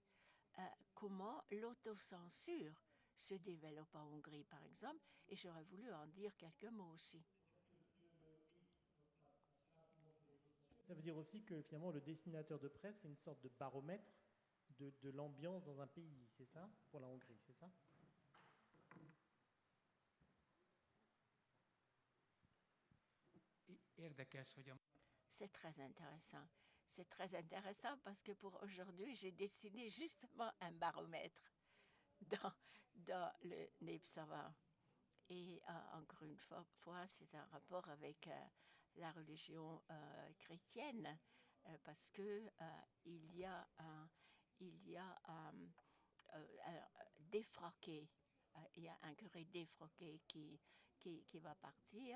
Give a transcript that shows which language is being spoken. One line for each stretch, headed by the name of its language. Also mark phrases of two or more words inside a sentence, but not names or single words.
French: Comment l'autocensure se développe en Hongrie, par exemple, et j'aurais voulu en dire quelques mots aussi. ça veut dire aussi que finalement le dessinateur de presse, c'est une sorte de baromètre de l'ambiance dans un pays, c'est ça? Pour la Hongrie, c'est ça?
Hungarian: Érdekes, hogy a
French: C'est très intéressant. C'est très intéressant parce que pour aujourd'hui, j'ai dessiné justement un baromètre dans le Népszava. Et encore une fois, c'est un rapport avec la religion chrétienne, parce que il y a un défroqué, il y a un curé défroqué qui va partir.